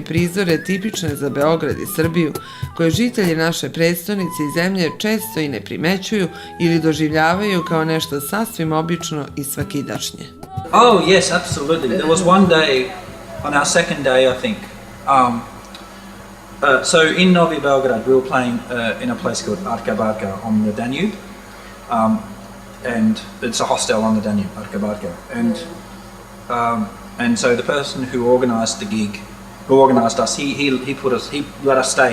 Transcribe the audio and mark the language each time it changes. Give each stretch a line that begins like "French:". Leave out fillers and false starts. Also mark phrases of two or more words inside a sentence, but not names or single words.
Serbian: prizore tipične za Beograd i Srbiju, koje žitelji naše prestonice i zemlje često i ne primećuju ili doživljavaju kao nešto sasvim obično i svakidašnje.
English: Oh yes, absolutely. There was one day, on our second day I think, so in Novi Beograd we were playing in a place called Arka Barka on the Danube, and it's a hostel on the Danube, Arka Barka, and so the person who organised the gig, who organised us, he let us stay.